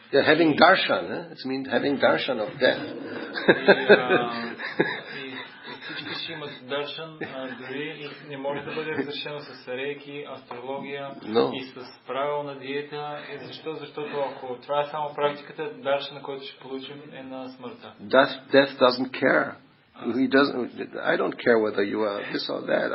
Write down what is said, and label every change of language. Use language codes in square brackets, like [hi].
[en] Yeah, having darshan, it means having darshan of death. [bg] И всички ще имат даршан, дори и не може да бъде разрешено с рейки, астрология и с правилна диета. И защо? Защото ако това е само практиката, даршана, който ще получим е на смъртта. [en] Death doesn't care. He doesn't. I don't care whether you are this or that.